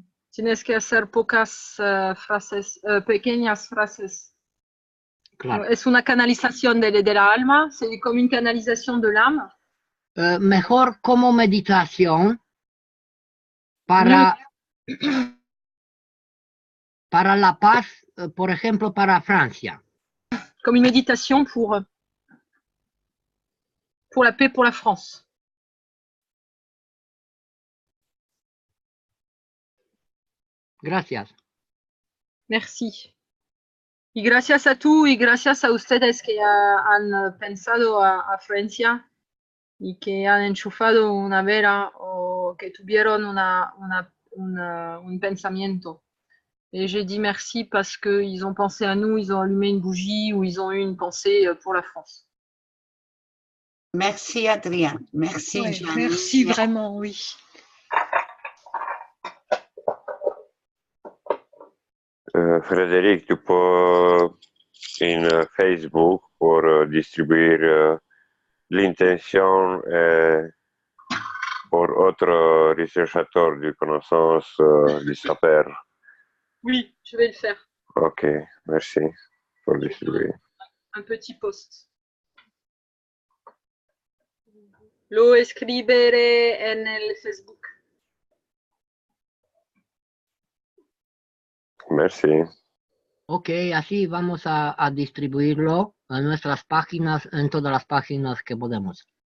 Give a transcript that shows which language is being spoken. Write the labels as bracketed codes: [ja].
[es] Tienes que hacer pocas frases, pequeñas frases. Claro. Es una canalización de la alma. [fr] C'est comme une canalisation de l'âme. [es] Mejor como meditación para la paz, por ejemplo, para Francia. [fr] Comme une méditation pour la paix pour la France. [es] Gracias. [fr] Merci. [es] Y gracias a tú y gracias a ustedes que han pensado a Francia y que han enchufado una vela o que tuvieron un pensamiento. [fr] Et j'ai dit merci parce qu'ils ont pensé à nous, ils ont allumé une bougie ou ils ont eu une pensée pour la France. Merci Adrien, merci Ouais, Gianni. merci vraiment, oui. Frédéric, tu peux in Facebook pour distribuer l'intention pour autres chercheurs de connaissances du saper. Oui, je vais le faire. Ok, merci pour distribuer. Un petit post. [es] Lo escribiré en el Facebook. [fr] Merci. [es] Ok, así vamos a distribuirlo a nuestras páginas, en todas las páginas que podemos.